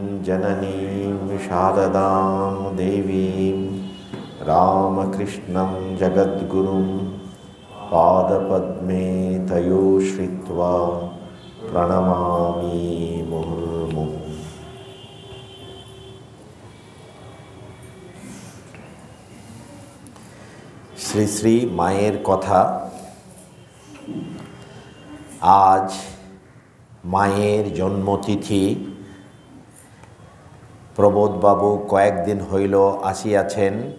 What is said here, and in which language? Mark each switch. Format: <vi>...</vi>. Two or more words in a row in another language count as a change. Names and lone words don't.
<sa>जननीं शारदां देवीं रामकृष्णं जगद्गुरुं पादपद्मे तयो श्रित्वा प्रणमामि मुहुर्मुहुः।</sa> <bn>শ্রী শ্রী মায়ের কথা। আজ মায়ের জন্মতিথি। প্রবোধবাবু কয়েকদিন হইল আসিয়াছেন।</bn>